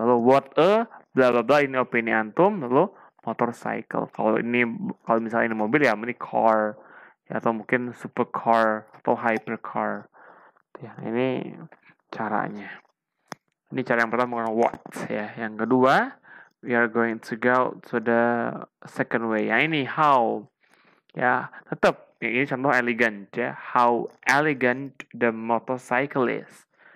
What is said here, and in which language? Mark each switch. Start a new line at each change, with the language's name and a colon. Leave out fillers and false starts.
Indonesian: Lalu what a bla bla bla, ini opini antum. Lalu motorcycle. Kalau misalnya ini mobil ya ini car ya, atau mungkin supercar atau hypercar. Ya, ini caranya. Ini cara yang pertama what ya. Yang kedua,
English: we are going to go to the second way.
Indonesian: Ya ini how. Ya, tetap ini contoh elegant ya.
English: How elegant the motorcycle is.